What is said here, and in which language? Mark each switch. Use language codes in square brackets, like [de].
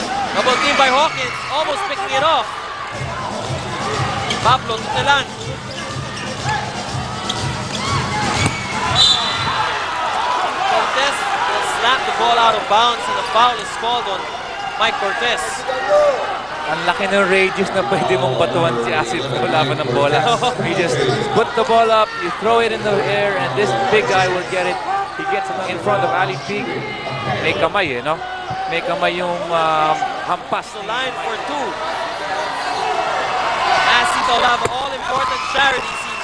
[en] Double team by Hawkins, almost picking it off. Pablo Tutelan. Cortez will slap the ball out of bounds and a foul is called on Mike Cortez. [tl] Ang laki ng radius na pwede mong batuan si Asif laban ng bola. [en] You just put the ball up, you throw it in the air, and this big guy will get it. He gets it in front of Ali Peak. [tl] May kamay, no? May kamay yung hampas. [en] The line for 2. Asi Taulava, all-important charities. He